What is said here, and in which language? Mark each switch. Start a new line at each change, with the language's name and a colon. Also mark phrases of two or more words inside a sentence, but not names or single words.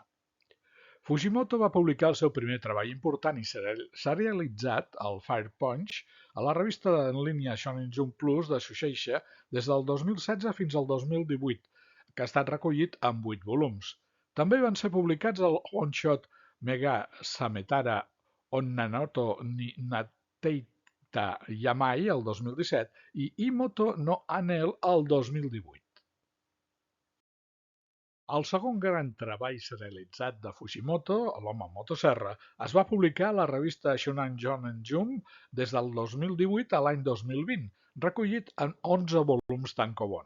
Catalan: Fujimoto va publicar el seu primer treball important i serialitzat, el Fire Punch, a la revista en línia Shonen Jump Plus de Shueisha des del 2016 fins al 2018, que ha estat recollit en 8 volums. També van ser publicats el one-shot Mega Sametara Onnanoto ni Nateita Yamai el 2017 i Imoto no Anel el 2018. El segon gran treball serialitzat de Fujimoto, l'Home Motosserra, es va publicar a la revista Shonen Jump des del 2018 a l'any 2020, recollit en 11 volums tankobon.